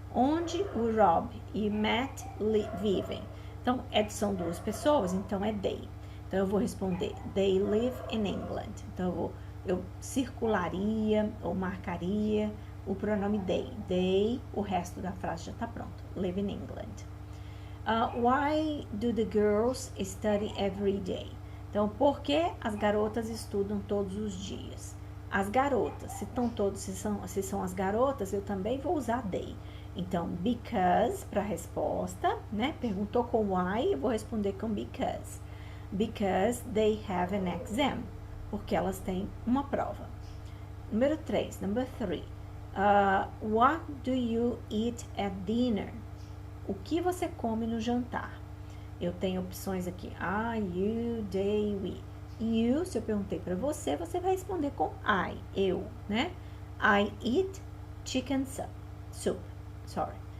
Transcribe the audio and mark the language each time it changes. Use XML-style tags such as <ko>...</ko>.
<pt>Onde o Rob e Matt vivem? Então, são 2 pessoas, então é they. Então, eu vou responder,</pt> <en>they live in England.</en> <pt>Então, eu circularia ou marcaria o pronome they. They, o resto da frase já está pronto.</pt> <en>Live in England. Why do the girls study every day?</en> <pt>Então, por que as garotas estudam todos os dias? As garotas, se são as garotas, eu também vou usar they. Então, because para resposta, né? Perguntou com why, eu vou responder com because.</pt> <en>Because they have an exam.</en> <pt>Porque elas têm uma prova. Número 3, number 3.</pt> <en>What do you eat at dinner?</en> <pt>O que você come no jantar? Eu tenho opções aqui. I, you, they, we. You, se eu perguntei para você, você vai responder com I, eu, né?</pt> <en>I eat chicken soup. Sorry.</en>